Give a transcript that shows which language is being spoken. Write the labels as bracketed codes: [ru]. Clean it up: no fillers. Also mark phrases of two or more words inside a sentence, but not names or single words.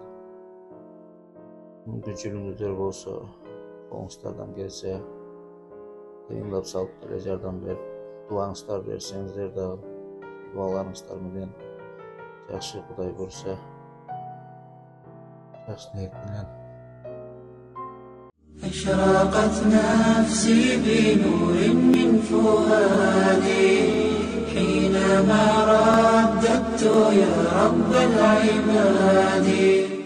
[ky] Мүмкүнчүлүгүңүздөр болсо, колуңуздардан келсе, тыйындап салып деле жардам берип, дубаңыздар берсеңиздер дагы дубаларыңыздар менен жакшы, Кудай буйруса жакшы ниет менен. [ar] أشرقت نفسي بنور من فؤادي حينما رددت يا رب العباد